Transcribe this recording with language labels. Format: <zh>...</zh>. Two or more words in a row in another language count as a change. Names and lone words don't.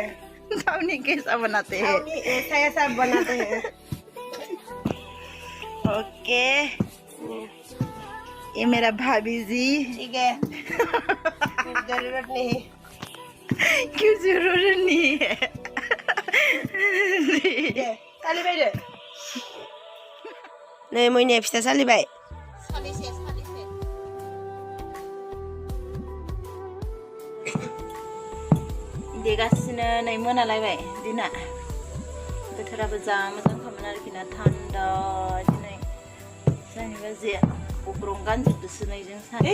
<hi>थावनी कैसा बनाते हैं? थावनी ऐसा बनाते हैं। ओके ये मेरा भाभी जी। ठीक है जरूरत नहीं। क्यों जरूरत नहीं है?</hi> <brx>सालिबाय दे नै मैया फिथा सालिबाय। देगासिनो नै मोनालायबाय दिना बोथोराबो जा मोजां खामोन आरोखि ना थान्दा दिनै जोंनि बाजैया अग्रं गानजोबदोसो नै जों सानै।</brx>